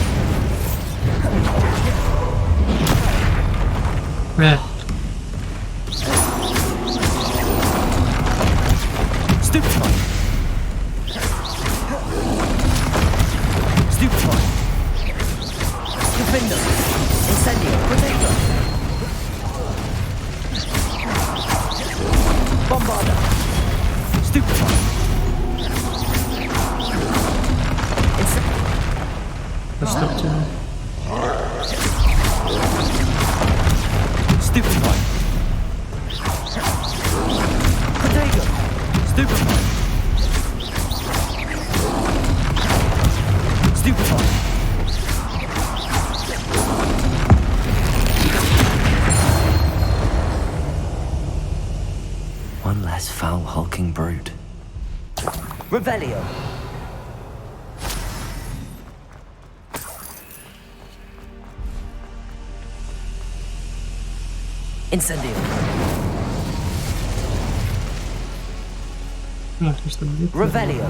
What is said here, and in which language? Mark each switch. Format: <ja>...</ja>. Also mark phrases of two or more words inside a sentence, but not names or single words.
<en>Stupefy. Stupefy. Defender. Incendio. Potato. Bombarda. Stupefy.</en> <ru>Чтоб тебя... Stupefy.</ru> <en>Potato. Stupefy. Stupefy. One less foul hulking brute. Revelio. Incendio.</en> <ru>Что будет? Revelio.</ru>